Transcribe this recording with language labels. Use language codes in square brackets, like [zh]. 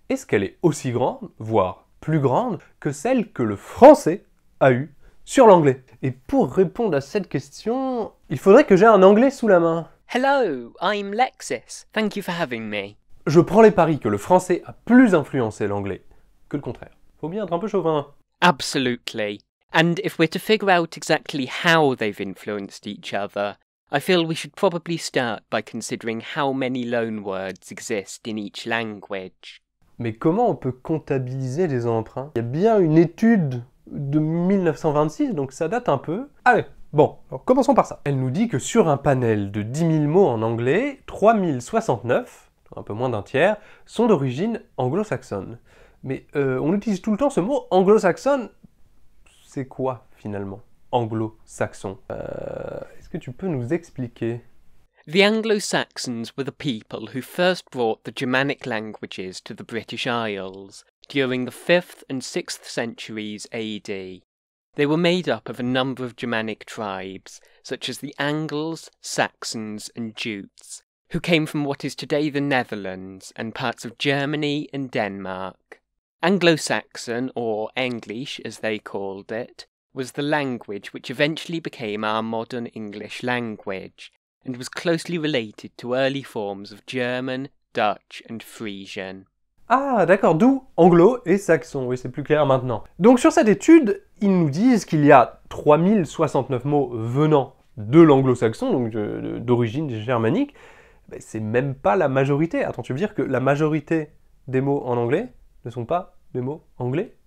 [fr] Est-ce qu'elle est aussi grande, voire plus grande, que celle que le français a eue sur l'anglais? Et pour répondre à cette question, il faudrait que j'ai un anglais sous la main. [en] Hello, I'm Lexis. Thank you for having me. [fr] Je prends les paris que le français a plus influencé l'anglais que le contraire. Faut bien être un peu chauvin. [en] Absolutely. And if we're to figure out exactly how they've influenced each other, I feel we should probably start by considering how many loanwords exist in each language. [fr] Mais comment on peut comptabiliser les emprunts? Il y a bien une étude de 1926, donc ça date un peu. Allez, bon, alors commençons par ça. Elle nous dit que sur un panel de 10 000 mots en anglais, 3069, un peu moins d'un tiers, sont d'origine anglo-saxonne. Mais on utilise tout le temps ce mot anglo-saxonne. C'est quoi finalement, anglo-saxon? Est-ce que tu peux nous expliquer? [en] The Anglo-Saxons were the people who first brought the Germanic languages to the British Isles during the 5th and 6th centuries AD. They were made up of a number of Germanic tribes, such as the Angles, Saxons and Jutes, who came from what is today the Netherlands and parts of Germany and Denmark. Anglo-Saxon, or English as they called it, was the language which eventually became our modern English language, and was closely related to early forms of German, Dutch and Frisian. [fr] Ah, d'accord, d'où anglo et saxon, oui, c'est plus clair maintenant. Donc sur cette étude, ils nous disent qu'il y a 3069 mots venant de l'anglo-saxon, donc d'origine germanique. Ben, c'est même pas la majorité. Attends, tu veux dire que la majorité des mots en anglais ne sont pas des mots anglais?